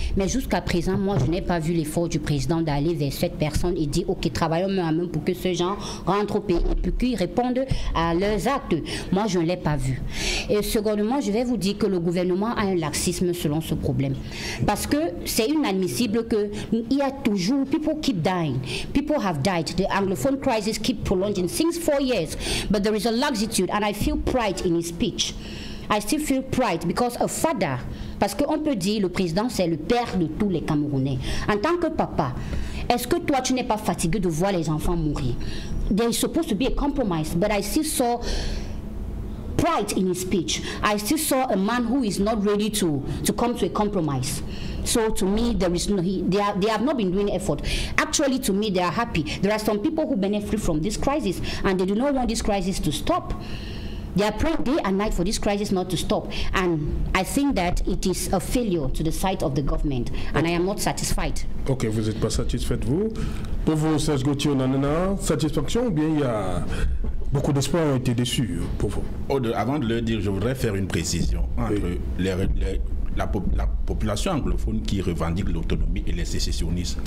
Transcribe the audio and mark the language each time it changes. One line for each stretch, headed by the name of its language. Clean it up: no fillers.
French: Mais jusqu'à présent, moi, je n'ai pas vu l'effort du président d'aller vers cette personne et dire, ok, travaillons main à main pour que ces gens rentrent au pays et puis qu'ils répondent à leurs actes. Moi, je ne l'ai pas vu. Et secondement, je vais vous dire que le gouvernement a un laxisme selon ce problème. Parce que c'est inadmissible qu'il y a toujours,
English: people keep dying. People have died. The Anglophone crisis keep prolonging since 4 years. But there is a laxitude and I feel pride in his speech. I still feel pride because a father,
French: parce qu'on peut dire le président c'est le père de tous les Camerounais. En tant que papa, est-ce que toi tu n'es pas fatigué de voir les enfants mourir?
English: There is supposed to be a compromise, but I still saw pride in his speech. I still saw a man who is not ready to come to a compromise. So to me, there is no, they have not been doing effort. Actually, to me, they are happy. There are some people who benefit from this crisis, and they do not want this crisis to stop. They are praying day and night for this crisis not to stop. And I think that it is a failure to the side of the government, and I am not satisfied.
French: Ok, vous n'êtes pas satisfaite, vous? Pour vous, Serge Gauthier, satisfaction ou bien il y a beaucoup d'espoir ont été déçus pour vous? Avant de le dire, je voudrais faire une précision entre la population anglophone qui revendique l'autonomie et les sécessionnistes.